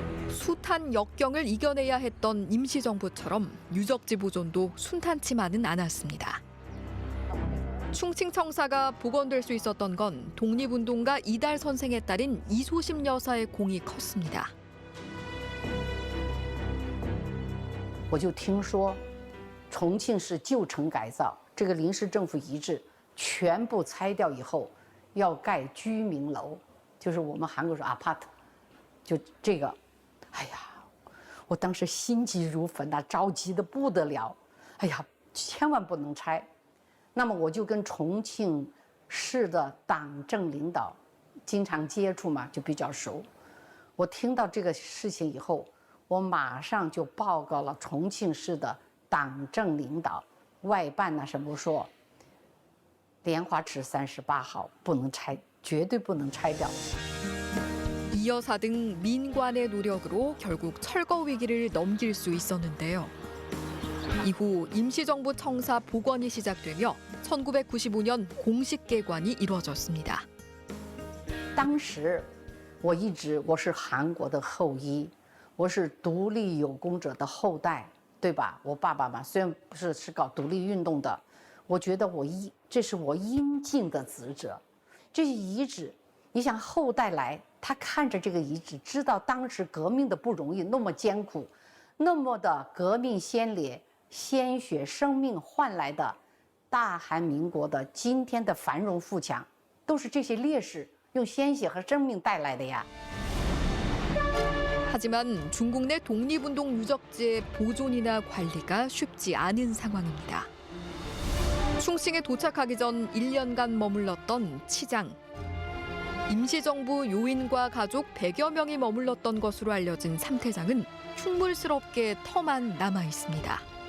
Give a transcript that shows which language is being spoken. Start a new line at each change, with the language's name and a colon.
Korean: 숱한 역경을 이겨내야 했던 임시정부처럼 유적지 보존도 순탄치만은 않았습니다. 충칭청사가 복원될 수 있었던 건 독립운동가 이달 선생의 딸인 이소심 여사의 공이 컸습니다.
Chinese: 我就听说重庆市旧城改造，这个临时政府遗址全部拆掉以后，要盖居民楼，就是我们韩国说 apart， 就这个，哎呀，我当时心急如焚呐，着急的不得了，哎呀，千万不能拆。那么我就跟重庆市的党政领导经常接触嘛，就比较熟。我听到这个事情以后，我马上就报告了重庆市的党政领导、外办呐什么说，莲花池38号不能拆，绝对不能拆掉。
Korean: 이 여사 등 민관의 노력으로 결국 철거 위기를 넘길 수 있었는데요. 이후 임시정부 청사 복원이 시작되며 1995년 공식 개관이 이루어졌습니다.
Chinese: 当时我是韩国的后裔，我是独立有功者的后代，对吧？我爸爸嘛，虽然不是搞独立运动的，我觉得这是我应尽的职责。这些遗址，你想后代来，他看着这个遗址，知道当时革命的不容易，那么艰苦，那么的革命先烈鲜血生命换来的大韩民国的今天的繁荣富强，都是这些烈士用鲜血和生命带来的呀。
Korean: 하지만 중국 내 독립운동 유적지의 보존이나 관리가 쉽지 않은 상황입니다. 충칭에 도착하기 전 1년간 머물렀던 치장. 임시정부 요인과 가족 100여 명이 머물렀던 것으로 알려진 삼태장은 흉물스럽게 터만 남아 있습니다.